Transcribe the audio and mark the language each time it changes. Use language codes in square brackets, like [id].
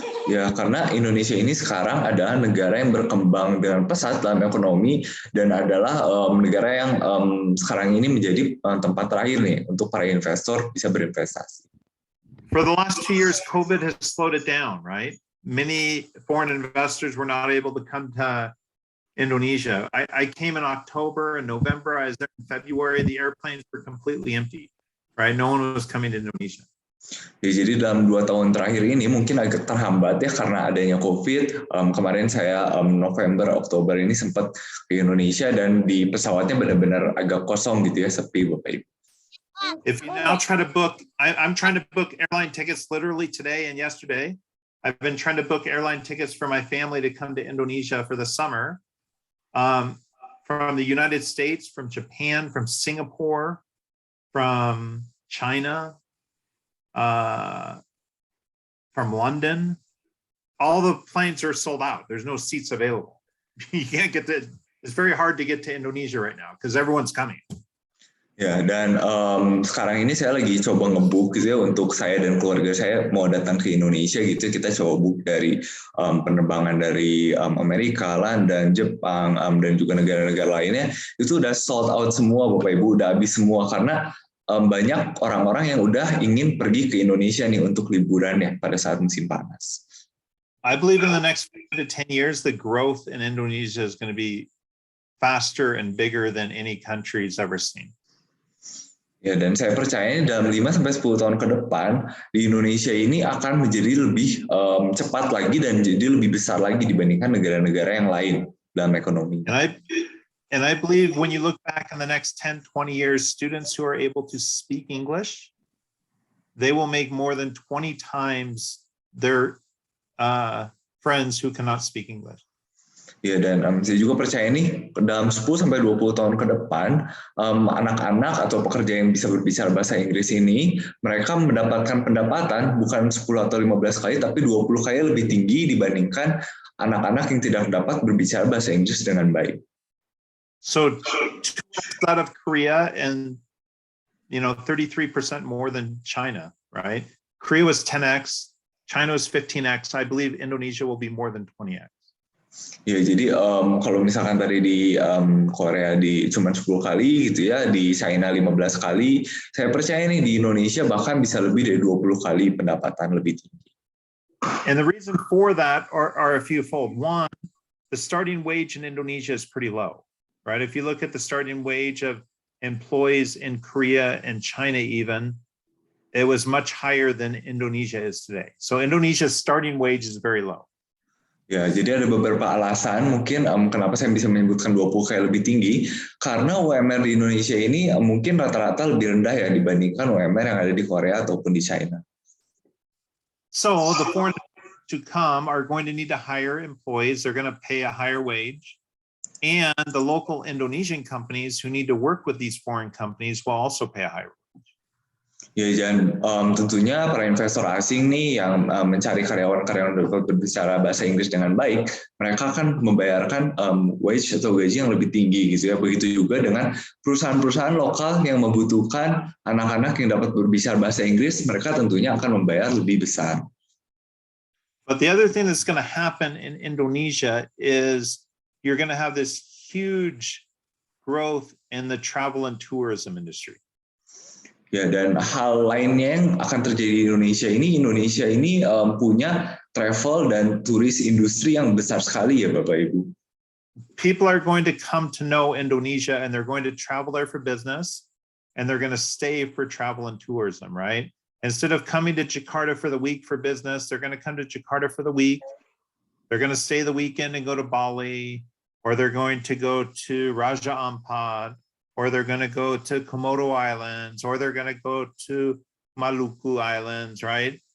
[id] Ya, karena Indonesia ini sekarang adalah negara yang berkembang dengan pesat dalam ekonomi, dan adalah negara yang sekarang ini menjadi tempat terakhir nih untuk para investor bisa berinvestasi. [en] For the last 2 years, COVID has slowed it down, right? Many foreign investors were not able to come to Indonesia. I came in October and November. I was there in February. The airplanes were completely empty, right? No one was coming to Indonesia. [id] Ya, jadi dalam 2 tahun terakhir ini mungkin agak terhambat ya karena adanya COVID. Kemarin saya November, Oktober ini sempat ke Indonesia, dan di pesawatnya benar-benar agak kosong gitu ya, sepi Bapak Ibu. [en] If you now try to book, I'm trying to book airline tickets literally today and yesterday. I've been trying to book airline tickets for my family to come to Indonesia for the summer. From the United States, from Japan, from Singapore, from China, from London, all the planes are sold out. There's no seats available. You can't get to, it's very hard to get to Indonesia right now because everyone's coming. [id] Ya, dan sekarang ini saya lagi coba nge-book gitu ya, untuk saya dan keluarga saya mau datang ke Indonesia gitu. Kita coba book dari penerbangan dari Amerika, London, Jepang, dan juga negara-negara lainnya. Itu udah sold out semua Bapak Ibu, udah habis semua karena banyak orang-orang yang udah ingin pergi ke Indonesia nih untuk liburan ya pada saat musim panas. [en] I believe in the next 5 to 10 years, the growth in Indonesia is going to be faster and bigger than any country has ever seen. [id] Ya, dan saya percaya dalam 5-10 tahun ke depan di Indonesia ini akan menjadi lebih cepat lagi dan jadi lebih besar lagi dibandingkan negara-negara yang lain dalam ekonomi. [en] And I believe when you look back in the next 10, 20 years, students who are able to speak English, they will make more than 20 times their friends who cannot speak English. [id] Ya, dan saya juga percaya nih dalam 10-20 tahun ke depan anak-anak atau pekerja yang bisa berbicara bahasa Inggris ini mereka mendapatkan pendapatan bukan 10 atau 15 kali tapi 20 kali lebih tinggi dibandingkan anak-anak yang tidak dapat berbicara bahasa Inggris dengan baik. [en] So 2x out of Korea and 33% more than China, right? Korea was 10x, China was 15x. I believe Indonesia will be more than 20x. [id] Ya, jadi kalau misalkan tadi di Korea di cuma 10 kali gitu ya, di China 15 kali, saya percaya nih di Indonesia bahkan bisa lebih dari 20 kali pendapatan lebih tinggi. [en] And the reason for that are a few fold. One, the starting wage in Indonesia is pretty low, right? If you look at the starting wage of employees in Korea and China even, it was much higher than Indonesia is today. So Indonesia's starting wage is very low. [id] Ya, jadi ada beberapa alasan mungkin kenapa saya bisa menyebutkan 20 kali lebih tinggi, karena UMR di Indonesia ini mungkin rata-rata lebih rendah ya dibandingkan UMR yang ada di Korea ataupun di China. [en] So the foreign to come are going to need to hire employees. They're going to pay a higher wage. And the local Indonesian companies who need to work with these foreign companies will also pay a higher wage. [id] Ya, dan tentunya para investor asing nih yang mencari karyawan-karyawan dapat berbicara bahasa Inggris dengan baik, mereka akan membayarkan wage atau gaji yang lebih tinggi gitu ya. Begitu juga dengan perusahaan-perusahaan lokal yang membutuhkan anak-anak yang dapat berbicara bahasa Inggris, mereka tentunya akan membayar lebih besar. [en] But the other thing that's going to happen in Indonesia is you're going to have this huge growth in the travel and tourism industry. [id] Ya, dan hal lainnya yang akan terjadi di Indonesia ini punya travel dan turis industri yang besar sekali ya Bapak Ibu. [en] People are going to come to know Indonesia and they're going to travel there for business and they're going to stay for travel and tourism, right? Instead of coming to Jakarta for the week for business, they're going to come to Jakarta for the week. They're going to stay the weekend and go to Bali, or they're going to go to Raja Ampat, or they're going to go to Komodo Islands, or they're going to go to Maluku Islands, right?